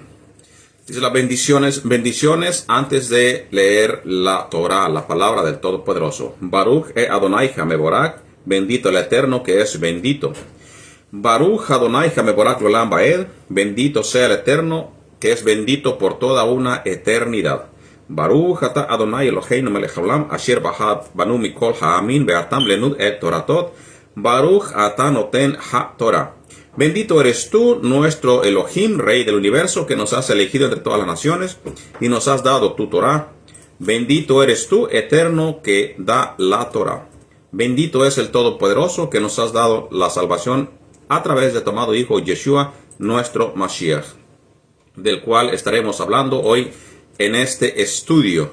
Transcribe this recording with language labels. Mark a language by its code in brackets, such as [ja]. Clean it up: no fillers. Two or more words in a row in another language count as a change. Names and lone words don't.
[es] Dice las bendiciones antes de leer la Torah, la palabra del Todopoderoso. [he] ברוך אדני המבורך, [es] bendito el Eterno que es bendito. [he] ברוך אדני המבורך לעולם ועד, [es] bendito sea el Eterno que es bendito por toda una eternidad. [he] ברוך אתה אדני אלוהינו מלך העולם אשר בחר בנו מכל העמים ונתן לנו את תורתו. ברוך אתה נותן התורה. [es] Bendito eres tú, nuestro Elohim, Rey del universo, que nos has elegido entre todas las naciones y nos has dado tu Torah. Bendito eres tú, Eterno, que da la Torah. Bendito es el Todopoderoso, que nos has dado la salvación a través de tu amado Hijo Yeshua, nuestro Mashiach, del cual estaremos hablando hoy en este estudio.